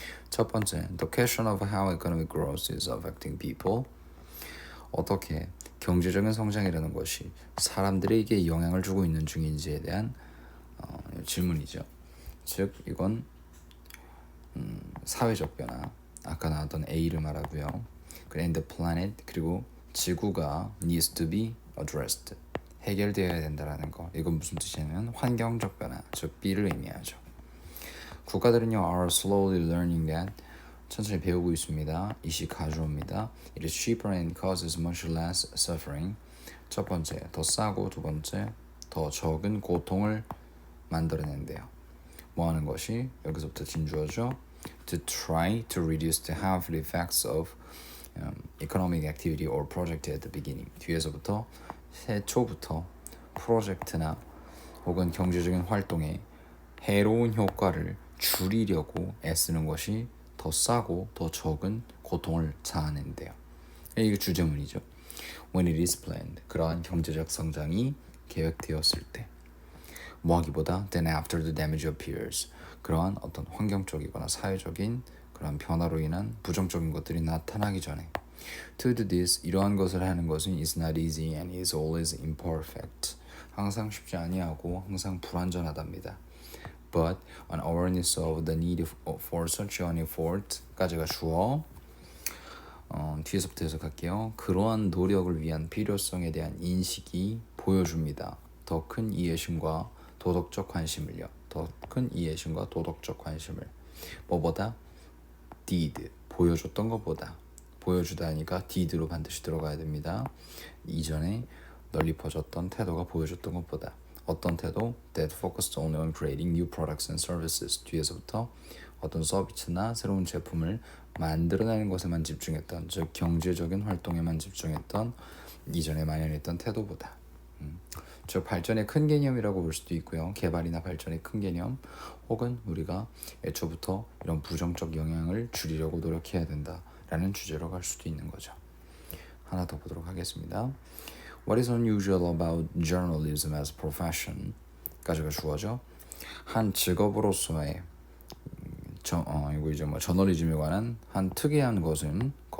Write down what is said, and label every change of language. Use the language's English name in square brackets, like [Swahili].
[Korean] 첫 번째, [English] the question of how economic growth is affecting people, [Korean] 어떻게 경제적인 성장이라는 것이 사람들에게 영향을 주고 있는 중인지에 대한 질문이죠. 즉 이건 사회적 변화, 아까 나왔던 A를 말하고요. [English] and the planet, [Korean] 그리고 지구가 [English] needs to be addressed, [Korean] 해결되어야 된다라는 거. 이건 무슨 뜻이냐면 환경적 변화, 즉 B를 의미하죠. 국가들은요 [English] are slowly learning that, [Korean] 천천히 배우고 있습니다. 이시 가주어입니다. [English] It is cheaper and causes much less suffering. [Korean] 첫 번째, 더 싸고 두 번째, 더 적은 고통을 만들어낸대요. 뭐 하는 것이 여기서부터 진주어죠. [English] To try to reduce the harmful effects of economic activity or project at the beginning. [Korean] 뒤에서부터 최초부터 프로젝트나 혹은 경제적인 활동에 해로운 효과를 줄이려고 애쓰는 것이 더 싸고 더 적은 고통을 자아낸대요. 이게 주제문이죠. [English] When it is planned, [Korean] 그러한 경제적 성장이 계획되었을 때 뭐하기보다 [English] then after the damage appears, [Korean] 그러한 어떤 환경적이거나 사회적인 그런 변화로 인한 부정적인 것들이 나타나기 전에 [English] To do this, [Korean] 이러한 것을 하는 것은 [English] is not easy and is always imperfect. [Korean] 항상 쉽지 아니하고 항상 불완전하답니다. [English] But an awareness of the need for such an effort [Korean] 까지가 주어. 뒤에서부터 해석할게요. 그러한 노력을 위한 필요성에 대한 인식이 보여줍니다. 더 큰 이해심과 도덕적 관심을요. 더 큰 이해심과 도덕적 관심을. 뭐보다? did, 보여줬던 것보다. 보여주다니까 did로 반드시 들어가야 됩니다. 이전에 널리 퍼졌던 태도가 보여줬던 것보다. 어떤 태도? [English] That focused only on creating new products and services. [Korean] 뒤에서부터 어떤 서비스나 새로운 제품을 만들어내는 것에만 집중했던, 즉 경제적인 활동에만 집중했던 이전에 만연했던 태도보다. 즉 발전의 큰 개념이라고 볼 수도 있고요. 개발이나 발전의 큰 개념, 혹은 우리가 애초부터 이런 부정적 영향을 줄이려고 노력해야 된다라는 주제로 갈 수도 있는 거죠. 하나 더 보도록 하겠습니다. [English] What is unusual about journalism as a profession? [Korean] 까지가 주어져. 한 직업으로서의 이거 이제 뭐 저널리즘에 관한 한 특이한 것입니다.